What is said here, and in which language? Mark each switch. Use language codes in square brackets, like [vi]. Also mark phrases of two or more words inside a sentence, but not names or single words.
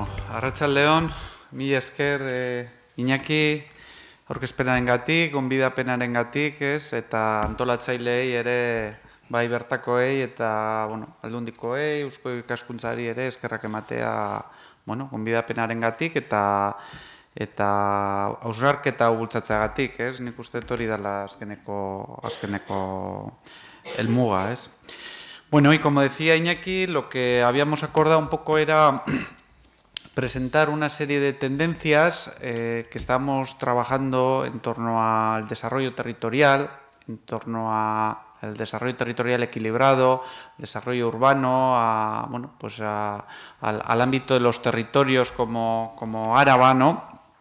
[eu] Arratsaldeon, mila esker Iñaki aurkezpenarengatik, gonbidapenarengatik, eta antolatzaileei ere bai bertakoei eta, aldundikoei, Eusko Ikaskuntzari ere eskerrak ematea, gonbidapenarengatik eta hausnarketa bultzatzeagatik, Nik uste hori dela azkeneko helmuga, Bueno, [es] y como decía Iñaki, lo que habíamos acordado un poco era presentar una serie de tendencias que estamos trabajando en torno al desarrollo territorial, en torno al desarrollo territorial equilibrado, desarrollo urbano, al ámbito de los territorios como Áraba, ¿no?